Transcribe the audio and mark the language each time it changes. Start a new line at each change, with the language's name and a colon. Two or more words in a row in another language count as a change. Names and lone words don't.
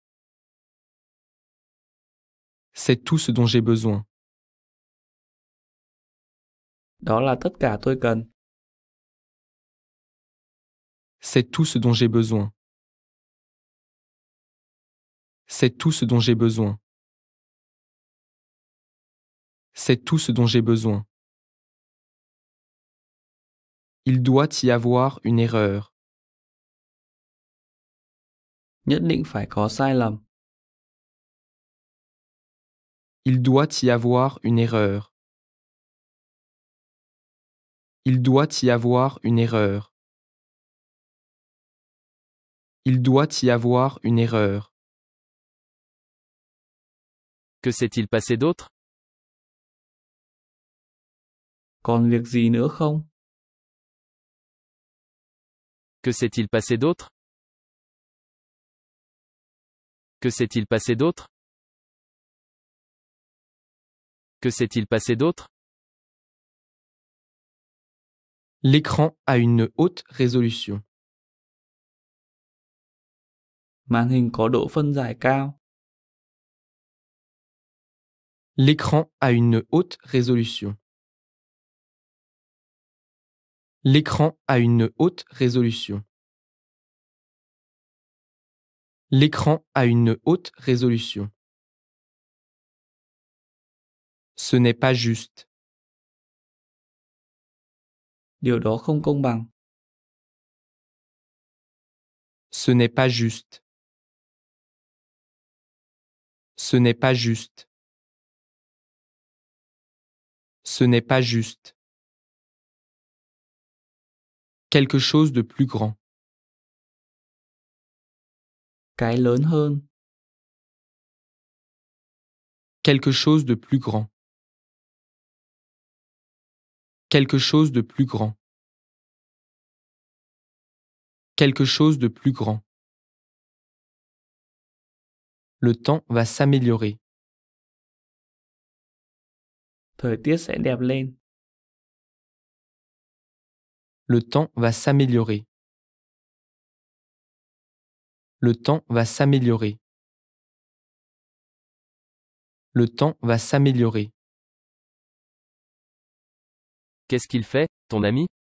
French: C'est tout ce dont j'ai besoin.
Vietnamese: Đó là tất cả tôi cần.
French: C'est tout ce dont j'ai besoin. C'est tout ce dont j'ai besoin. C'est tout ce dont j'ai besoin. Il doit y avoir une erreur.
Vietnamese: Nhất định phải có sai lầm.
French: Il doit y avoir une erreur. Il doit y avoir une erreur. Il doit y avoir une erreur. Que s'est-il passé d'autre?
Vietnamese: Còn việc gì nữa không?
French: Que s'est-il passé d'autre? Que s'est-il passé d'autre? Que s'est-il passé d'autre? L'écran a une haute résolution.
Vietnamese: Màn hình có độ phân giải cao.
French: L'écran a une haute résolution. L'écran a une haute résolution. L'écran a une haute résolution. Ce n'est pas juste.
Vietnamese: Điều đó không công bằng.
French: Ce n'est pas juste. Ce n'est pas juste. Ce n'est pas juste. Quelque chose de plus grand.
Vietnamese: Cái lớn hơn.
French: Quelque chose de plus grand. Quelque chose de plus grand. Quelque chose de plus grand. Le temps va s'améliorer.
Vietnamese: Thời tiết sẽ đẹp lên.
French: Le temps va s'améliorer. Le temps va s'améliorer. Le temps va s'améliorer. Qu'est-ce qu'il fait, ton ami?